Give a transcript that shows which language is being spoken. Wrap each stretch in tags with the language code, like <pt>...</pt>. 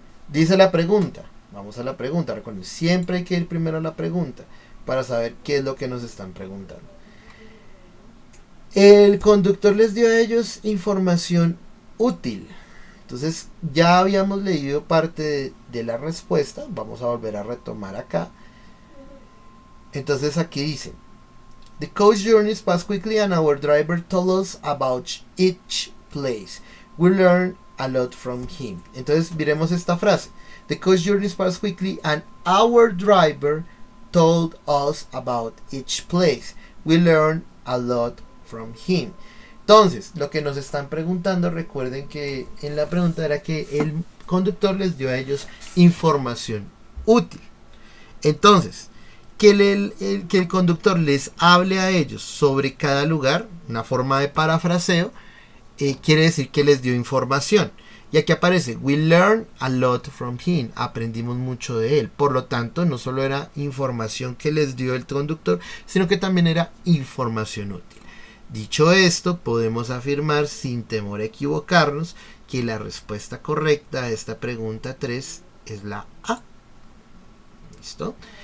<es>Dice la pregunta, vamos a la pregunta. Recuerden, siempre hay que ir primero a la pregunta para saber qué es lo que nos están preguntando. El conductor les dio a ellos información útil. Entonces ya habíamos leído parte de la respuesta, vamos a volver a retomar acá. Entonces aquí dice:</es> <en>The coach journeys passed quickly and our driver told us about each place. We learned a lot from him.</en> <es>Entonces miremos esta frase:</es> <en>The coach journeys passed quickly and our driver told us about each place. We learned a lot from him.</en> <es>Entonces, lo que nos están preguntando, recuerden que en la pregunta era que el conductor les dio a ellos información útil. Entonces, que el conductor les hable a ellos sobre cada lugar, una forma de parafraseo, quiere decir que les dio información. Y aquí aparece:</es> <en>We learned a lot from him.</en> <es>Aprendimos mucho de él. Por lo tanto, no solo era información que les dio el conductor, sino que también era información útil. Dicho esto, podemos afirmar sin temor a equivocarnos que la respuesta correcta a esta pregunta 3 es la A. ¿Listo?</es>